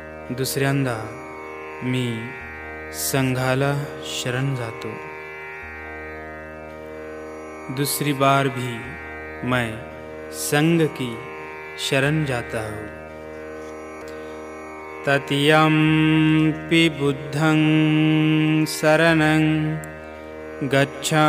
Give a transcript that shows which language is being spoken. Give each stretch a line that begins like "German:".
Marathi: दुसऱ्यांदा मी संघाला शरण जातो।
Hindi: दूसरी बार भी मैं संघ की शरण जाता हूँ।
Pali: तृतीयंपि बुद्धं शरणं गच्छामि।